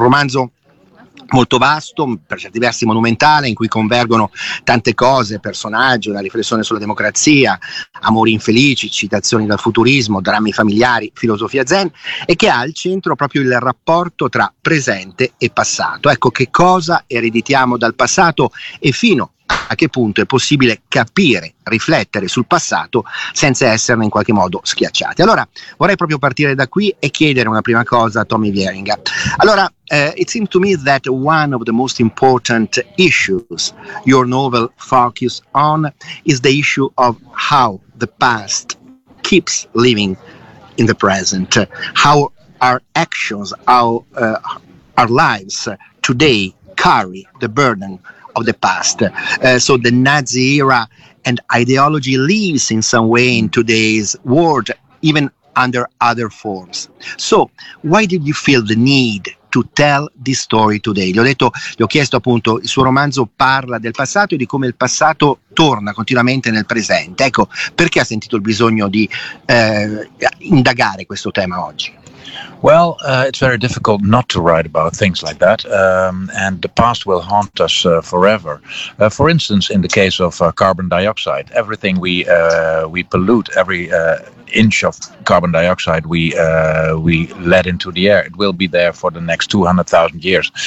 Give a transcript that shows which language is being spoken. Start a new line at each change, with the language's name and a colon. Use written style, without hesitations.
Italian: Un romanzo molto vasto, per certi versi monumentale, in cui convergono tante cose, personaggi, una riflessione sulla democrazia, amori infelici, citazioni dal futurismo, drammi familiari, filosofia zen, e che ha al centro proprio il rapporto tra presente e passato. Ecco, che cosa ereditiamo dal passato e fino a che punto è possibile capire, riflettere sul passato senza esserne in qualche modo schiacciati. Allora, vorrei proprio partire da qui e chiedere una prima cosa a Tommy Wieringa.
English: Allora, it seems to me that one of the most important issues your novel focuses on is the issue of how the past keeps living in the present. How our actions, how our lives today carry the burden of the past. So the Nazi era and ideology lives in some way in today's world, even under other forms. So why did you feel the need to tell this story today?
Italian: Gli ho chiesto appunto, il suo romanzo parla del passato e di come il passato torna continuamente nel presente. Ecco, perché ha sentito il bisogno di indagare questo tema oggi?
English: Well, it's very difficult not to write about things like that, and the past will haunt us forever. For instance, in the case of carbon dioxide, everything we pollute, every inch of carbon dioxide we let into the air, it will be there for the next 200,000 years.